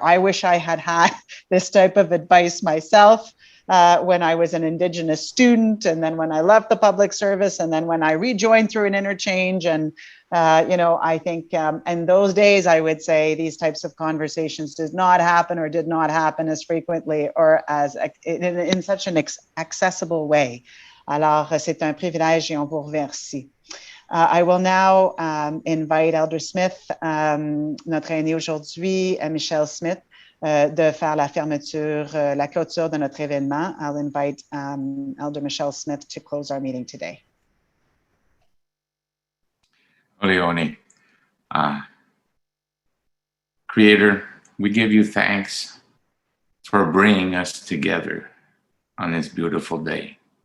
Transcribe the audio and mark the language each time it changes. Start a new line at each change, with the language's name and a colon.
English: I wish I had this type of advice myself when I was an Indigenous student, and then when I left the public service, and then when I rejoined through an interchange. And I think in those days, I would say these types of conversations did not happen as frequently or as in such an accessible way.
French: Alors, c'est un privilège et on vous remercie.
English: I will now invite Elder Smith,
French: notre aîné aujourd'hui, Michelle Smith, de faire la clôture de notre événement.
English: I'll invite Elder Michelle Smith to close our meeting today. Oleone. Creator, we give you thanks for bringing us together on this beautiful day.